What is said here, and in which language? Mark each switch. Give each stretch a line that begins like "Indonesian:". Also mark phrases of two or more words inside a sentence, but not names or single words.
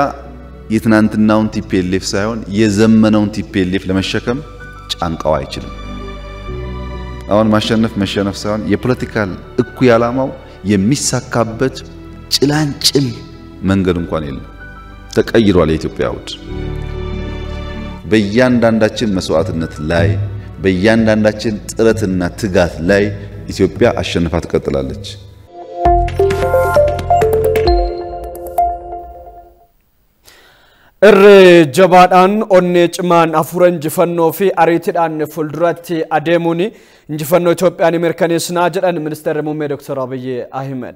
Amharic: የትናንትናውን ቲፒኤልኤፍ ሳይሆን የዘመነውን ቲፒኤልኤፍ ለመሸከም ጫንቃው አይችልም። አሁን ማሸነፍ መሸነፍ ሳይሆን የፖለቲካል እኩይ ዓላማው የሚሳካበት ጭላንጭል መንገድ እንኳን የለም። ተቀይሯል የኢትዮጵያ አውድ። በእያንዳንዳችን መስዋዕትነት ላይ በእያንዳንዳችን ጥረትና ትጋት ላይ ኢትዮጵያ አሸንፋ ትቀጥላለች።
Oromo: Jabaadhaan onnee cimaan afuran injifannoo fi ariitiidhaan fuulduratti adeemuun injifannoo Itoophiyaan mirkaneessinaa jedhan Ministeerri Muummee Dr. Abiy Ahmed.